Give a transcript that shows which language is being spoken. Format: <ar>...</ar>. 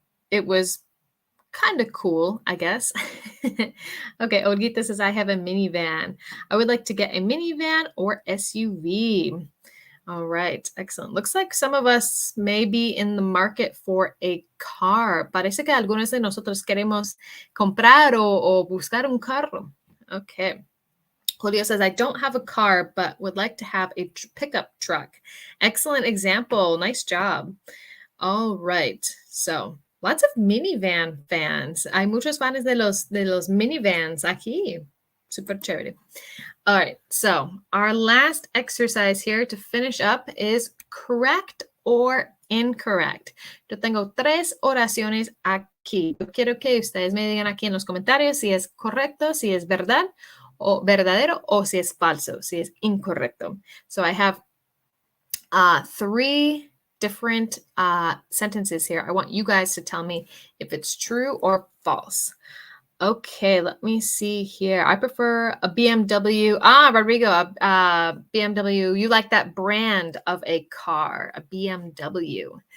<en>It was kind of cool, I guess. Okay, Olguita says, I have a minivan. I would like to get a minivan or SUV. All right, excellent. Looks like some of us may be in the market for a car.</en> <es>Parece que algunos de nosotros queremos comprar o buscar un carro. Okay.</es> <en>Julio says, I don't have a car, but would like to have a pickup truck. Excellent example. Nice job. All right. So, lots of minivan fans.</en> <es>Hay muchos fans de los minivans aquí. Super chévere.</es> <en>All right. So, our last exercise here to finish up is correct or incorrect.</en> <es>Yo tengo 3 oraciones aquí. Yo quiero que ustedes me digan aquí en los comentarios si es correcto, si es verdad o verdadero, o si es falso, si es incorrecto.</es> <en>So, I have 3 different sentences here. I want you guys to tell me if it's true or false. Okay, let me see here. I prefer a BMW. Rodrigo, BMW. You like that brand of a car, a BMW.</en>